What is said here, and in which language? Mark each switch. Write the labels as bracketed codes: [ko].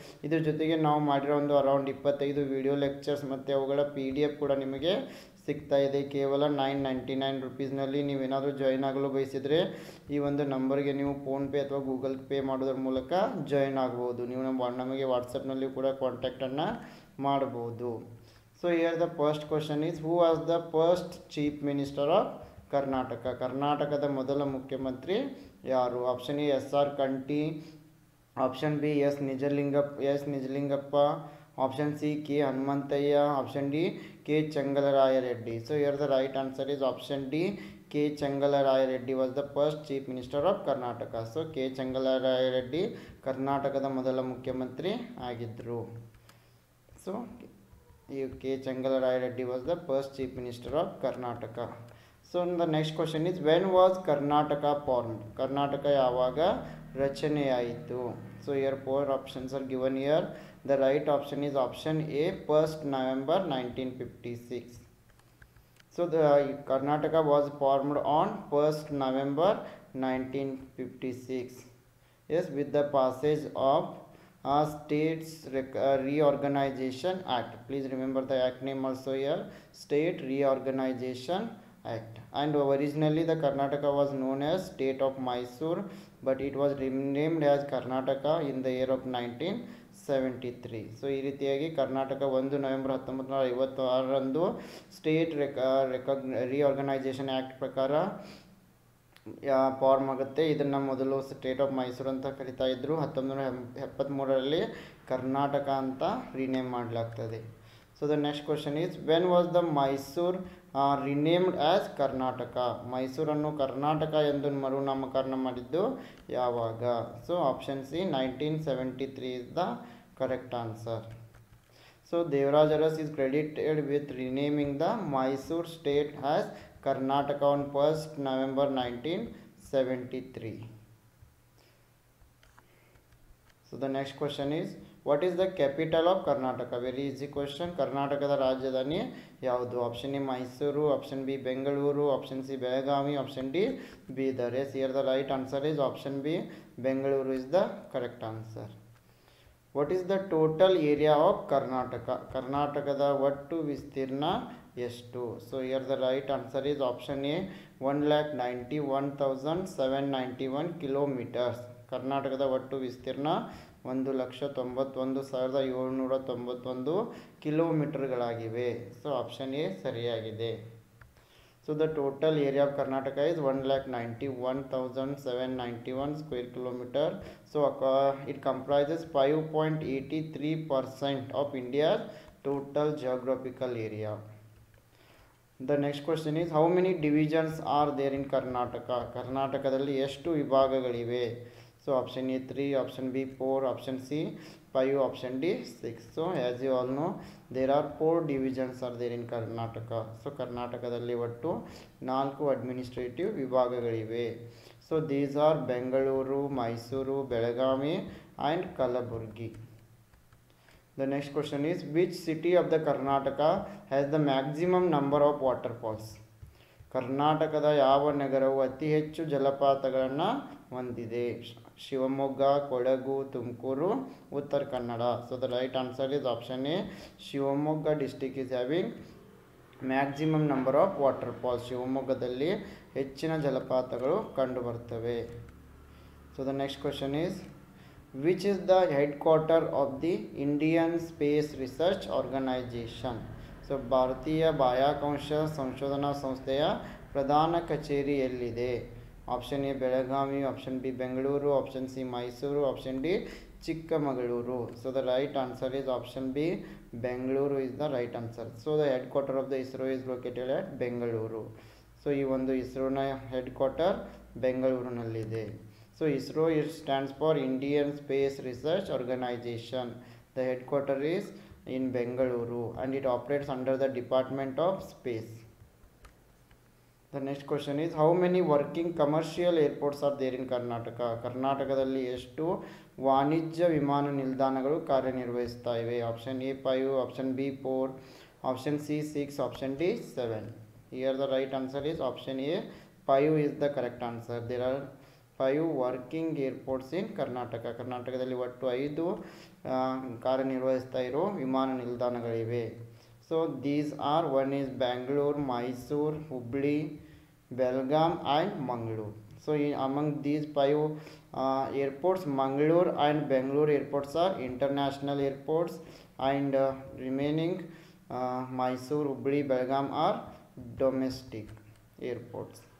[kn] ಇದ್ರ ಜೊತೆಗೆ ನಾವು ಮಾಡಿರೋ ಒಂದು ಅರೌಂಡ್ 25 ವಿಡಿಯೋ ಲೆಕ್ಚರ್ಸ್ ಮತ್ತು ಅವುಗಳ PDF ಕೂಡ ನಿಮಗೆ ಸಿಗ್ತಾ ಇದೆ. ಕೇವಲ 999 ರುಪೀಸ್ನಲ್ಲಿ ನೀವೇನಾದರೂ ಜಾಯ್ನ್ ಆಗಲು ಬಯಸಿದರೆ ಈ ಒಂದು ನಂಬರ್ಗೆ ನೀವು ಫೋನ್ಪೇ ಅಥವಾ ಗೂಗಲ್ ಪೇ ಮಾಡೋದ್ರ ಮೂಲಕ ಜಾಯ್ನ್ ಆಗ್ಬೋದು. ನೀವು ನಮಗೆ ವಾಟ್ಸಪ್ನಲ್ಲಿ ಕೂಡ ಕಾಂಟ್ಯಾಕ್ಟನ್ನು ಮಾಡ್ಬೋದು. [en] So here the first question is, who was the first chief minister of Karnataka? [kn] ಕರ್ನಾಟಕದ ಮೊದಲ ಮುಖ್ಯಮಂತ್ರಿ ಯಾರು? Option A SR Kanthi, option B S Nijalingappa, option C K Hanumanthaiah, option D K ಚೆಂಗಲರಾಯರೆಡ್ಡಿ. [en] So here the right answer is option D, K Chengalaraya Reddy was the first chief minister of Karnataka. [kn] So K ಚೆಂಗಲರಾಯರೆಡ್ಡಿ ಕರ್ನಾಟಕದ ಮೊದಲ ಮುಖ್ಯಮಂತ್ರಿ ಆಗಿದ್ದರು. [en] So K. Changalaraja Reddy was the first chief minister of Karnataka. So the next question is, when was Karnataka formed? [kn] Karnataka yavaga rachane aitu? [en] So here 4 options are given here. The right option is option A, 1st November 1956. So the Karnataka was formed on 1st November 1956. Yes, with the passage of States Reorganization Act. Please remember the act name also here, State Reorganization Act. And originally the Karnataka was known as State of Mysore, but it was renamed as Karnataka in the year of 1973. [kn] So ಈ ರೀತಿಯಾಗಿ Karnataka 1 November 1956ರಂದು state reorganisation act ಪ್ರಕಾರ form ಆಗುತ್ತೆ. ಇದನ್ನು ಮೊದಲು state of Mysuru ಅಂತ ಕರಿತಾ ಇದ್ದರು. 1973ರಲ್ಲಿ ಕರ್ನಾಟಕ ಅಂತ ರೀನೇಮ್ ಮಾಡಲಾಗ್ತದೆ. [en] So the next question is, when was the Mysore renamed as Karnataka? [kn] ಮೈಸೂರನ್ನು ಕರ್ನಾಟಕ ಎಂದು ಮರುನಾಮಕರಣ ಮಾಡಿದ್ದು ಯಾವಾಗ? [en] So option C 1973 is the correct answer. So Devaraj Aras is credited with renaming the Mysore state as Karnataka on 1st November 1973. So the next question is, what is the capital of Karnataka? Very easy question. [kn] Karnatakada ರಾಜಧಾನಿ ಯಾವುದು? Option A Mysuru, option B Bengaluru, option C Belagavi, option D Bidar. [en] Yes, here the right answer is option B, Bengaluru is the correct answer. What is the total area of Karnataka? [kn] ಕರ್ನಾಟಕದ ಒಟ್ಟು ವಿಸ್ತೀರ್ಣ ಎಷ್ಟು? [en] So here the right answer is option A, 191,791 kilometres. [kn] ಕರ್ನಾಟಕದ ಒಟ್ಟು ವಿಸ್ತೀರ್ಣ 191,791 ಕಿಲೋಮೀಟರ್ಗಳಾಗಿವೆ. So option A ಸರಿಯಾಗಿದೆ. [en] So the total area of Karnataka is 191,791 square kilometer. So it comprises 5.83% of India's total geographical area. The next question is, how many divisions are there in Karnataka? [kn] ಕರ್ನಾಟಕದಲ್ಲಿ ಎಷ್ಟು ವಿಭಾಗಗಳಿವೆ? So option A 3, option B 4, option C 5, option D 6. [en] So as you all know, there are 4 divisions are there in Karnataka. [kn] So ಕರ್ನಾಟಕದಲ್ಲಿ ಒಟ್ಟು 4 administrative ವಿಭಾಗಗಳಿವೆ. [en] So these are Bengaluru, Mysuru, Belagavi and Kalaburagi. The next question is, which city of the Karnataka has the maximum number of waterfalls? [kn] ಕರ್ನಾಟಕದ ಯಾವ ನಗರವು ಅತಿ ಹೆಚ್ಚು ಜಲಪಾತಗಳನ್ನು ಹೊಂದಿದೆ? Shivamogga, Kodagu, Tumakuru, Uttara Kannada. [en] So the right answer is option A, Shivamogga district is having maximum number of waterfalls. [kn] ಶಿವಮೊಗ್ಗದಲ್ಲಿ ಹೆಚ್ಚಿನ ಜಲಪಾತಗಳು ಕಂಡುಬರ್ತವೆ. [en] So the next question is, which is the headquarter of the Indian Space Research Organization? [kn] So ಭಾರತೀಯ ಬಾಹ್ಯಾಕಾಶ ಸಂಶೋಧನಾ ಸಂಸ್ಥೆಯ ಪ್ರಧಾನ ಕಚೇರಿ ಎಲ್ಲಿದೆ? Option A Belagavi, option B Bengaluru, option C Mysuru, option D Chikmagaluru. [en] So the right answer is option B. Bengaluru is the right answer. So the headquarter of the ISRO is located at Bengaluru. [kn] So ಈ ಒಂದು ಇಸ್ರೋನ headquarter ಬೆಂಗಳೂರಿನಲ್ಲಿದೆ. [en] So ISRO it stands for Indian Space Research Organization. The headquarter is in Bengaluru and it operates under the Department of Space. The next question is how many working commercial airports are there in Karnataka? [kn] ಕರ್ನಾಟಕದಲ್ಲಿ ಎಷ್ಟು ವಾಣಿಜ್ಯ ವಿಮಾನ ನಿಲ್ದಾಣಗಳು ಕಾರ್ಯನಿರ್ವಹಿಸ್ತಾ ಇವೆ? Option A 5, option B 4, option C 6, option D 7. [en] Here the right answer is option A. 5 is the correct answer. There are 5 working airports in Karnataka. [kn] ಕರ್ನಾಟಕದಲ್ಲಿ ಒಟ್ಟು 5 ಕಾರ್ಯನಿರ್ವಹಿಸ್ತಾ ಇರೋ ವಿಮಾನ ನಿಲ್ದಾಣಗಳಿವೆ. [en] So these are one is Bangalore, Mysore, Hubli, Belgaum and Mangalore. So among these 5 airports, Mangalore and Bangalore airports are international airports and remaining Mysore, Hubli, Belgaum are domestic airports.